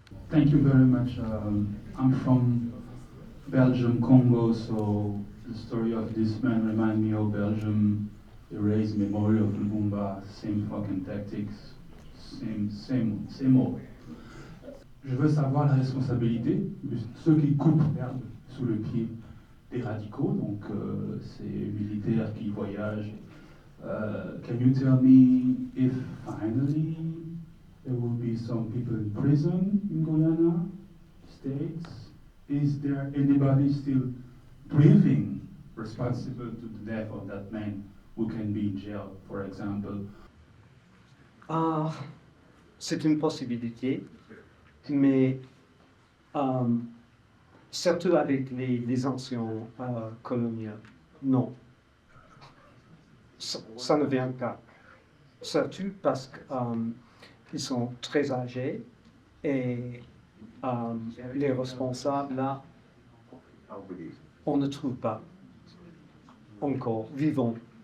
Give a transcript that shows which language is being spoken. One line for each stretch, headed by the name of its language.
English: Thank you very much. I'm from Belgium, Congo, so the story of this man reminds me of Belgium, erased memory of Lumumba, same fucking tactics, same old.
French: Je veux savoir la responsabilité de ceux qui coupent l'herbe sous le pied des radicaux, donc ces militaires qui voyagent.
English: Can you tell me if finally there will be some people in prison in Guyana, States? Is there anybody still breathing responsible to the death of that man who can be in jail, for example?
French: C'est une possibilité, mais surtout avec les anciens coloniaux, non. Ça ne vient pas. Surtout parce qu'ils sont très âgés et les responsables, là, on ne trouve pas encore vivants.